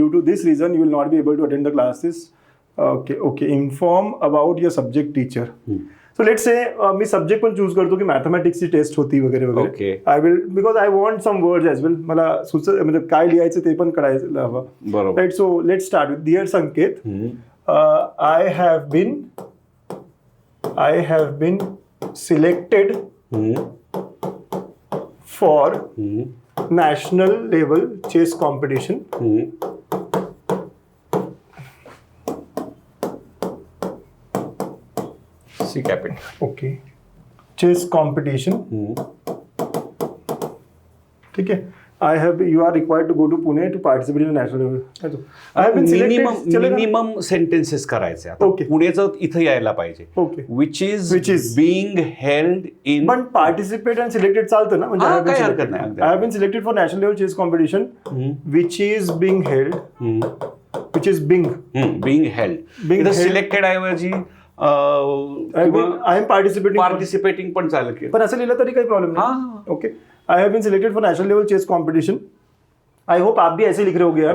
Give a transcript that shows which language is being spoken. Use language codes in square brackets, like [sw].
[en] Due to this reason, you will not be able to attend the classes. Okay. Inform about your subject teacher. So let's say [mr] मी subject पण choose करतो की मॅथमॅटिक्सची taste होती वगैरे वगैरे. [en] Okay. I will because I want some words as well. [mr] मला म्हणजे काय लिहायचं ते पण कळायचं हवं. बरोबर. [en] Right. So let start with dear Sanket. I have been selected for national level chess competition. C capital. Okay. Chess competition. [hi] ठीक है. [en] You are required to go to Pune to participate in a national level. I have been selected. [hi] चलेगा? [mr] Minimum sentences करायचे. आता [en] Okay. [mr] पुण्याचं इथं यायला पाहिजे. [en] Okay. Which is Which is- being held in. [mr] पण participate and selected चालतं ना. म्हणजे हा, [en] I have been [mr] काही [en] selected. [mr] हरकत नाही, अगदी. [en] I have been selected for national level chess competition, which is being held. Which is being. being held. Being [mr] इथं [en] held. [mr] सिलेक्टेड ऐवजी [en] I am participating. [mr] पार्टिसिपेटिंग पण चालेल की. पण असं लिहिलं तरी काही प्रॉब्लेम [hi] हाँ. नहीं. Okay. [en] I have been selected for national level chess competition. I hope [hi] आप भी ऐसे लिख रहे होगे यार.